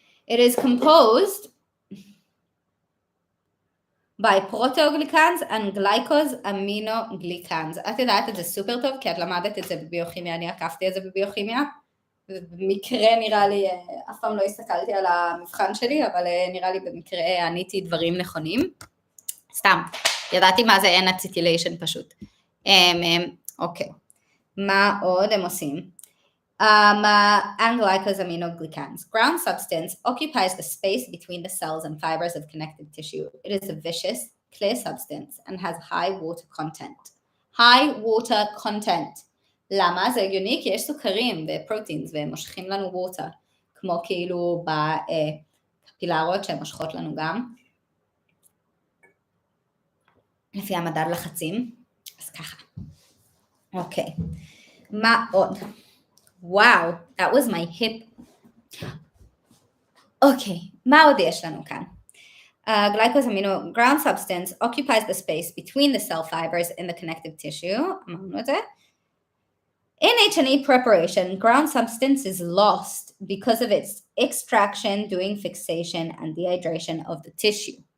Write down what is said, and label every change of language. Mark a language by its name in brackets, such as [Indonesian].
[English] It is composed by proteoglycans and glycosaminoglycans. [Hebrew] את יודעת את זה סופר טוב, כי את למדת את זה בביוכימיה, אני עקפתי את זה בביוכימיה, ובמקרה נראה לי, אף פעם לא הסתכלתי על המבחן שלי, אבל נראה לי במקרה עניתי דברים נכונים. סתם, ידעתי מה זה N-acetylation פשוט. אוקיי, מה עוד הם עושים? [English] And glycosaminoglycans. Ground substance occupies the space between the cells and fibers of connective tissue. It is a viscous, clear substance and has high water content. High water content. [Hebrew] למה? זה הגיוני כי יש סוכרים ופרוטינס והם מושכים לנו water, כמו כאילו בקפילרות שהן מושכות לנו גם. לפי המדד לחצים. אז ככה. אוקיי. מה עוד? [English] Wow, that was my hip. [Hebrew] אוקיי, מה עוד יש לנו כאן? [English] Glycosamino ground substance occupies the space between the cell fibers in the connective tissue. In H&E preparation, ground substance is lost because of its extraction, doing fixation, and dehydration of the tissue.